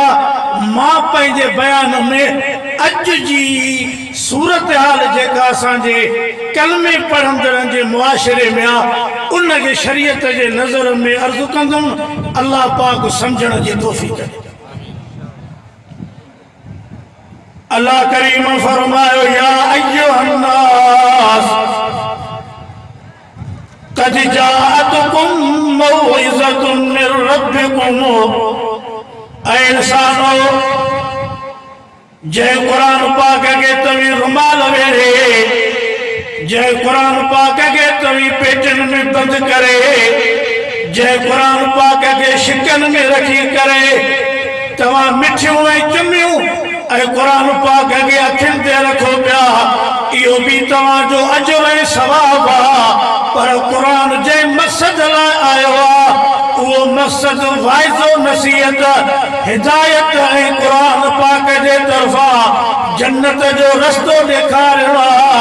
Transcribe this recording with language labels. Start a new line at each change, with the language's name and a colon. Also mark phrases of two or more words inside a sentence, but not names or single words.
Sindhi: मां पंहिंजे बयान में अॼु जी सूरत हाल जेका असांजे कलमे पढ़ंदड़नि जे मुआशरे में आहे उन खे शरीयत जे नज़र में अर्ज़ु कंदुमि। अल्लाह पाक सम्झण जी तौफ़ीक़ ॾे। अल्लाह करीम फरमायो
Arabic: يا أيها الناس قد جاءتكم موعظة من ربكم.
Sindhi: ऐ इंसानो जय कुरान पाक के तवी रुमाल वेड़े, जय कुरान पाक के तवी पेटन में बंद करे, जय कुरान पाक के शिकन में रखी करे तवा मिठियों ऐं चुमियों ऐं कुरान पाक के अखियुनि ते रखो पिया। इहो भी तव्हांजो अजर ऐं सवाब आहे। पर कुरान जे मक़सद लाइ आयो आहे। वो मक़सद वाइज़ो नसीहत, हिदायत ऐं कुरान पाक जे तरफ़ा जन्नत जो रस्तो ॾेखारिणो आहे।